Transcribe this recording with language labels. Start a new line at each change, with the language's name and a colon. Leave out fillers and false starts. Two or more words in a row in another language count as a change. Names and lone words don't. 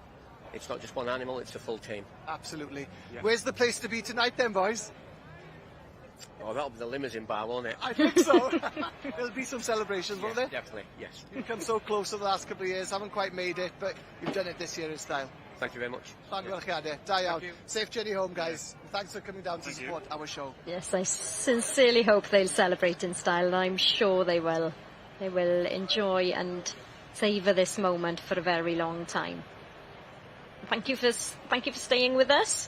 English: It's not just one animal, it's a full team. Absolutely. Yeah. Where's the place to be tonight then, boys? Oh, that'll be the limousine bar, won't it? I think so. There'll be some celebrations, won't there? Definitely, yes. You've come so close over the last couple of years, haven't quite made it, but you've done it this year in style. Thank you very much.
Welsh: Llongyfarchiadau, da iawn.
English: Safe journey home, guys. Thanks for coming down to support our show. Yes, I sincerely hope they'll celebrate in style, and I'm sure they will. They will enjoy and savour this moment for a very long time. Thank you for staying with us.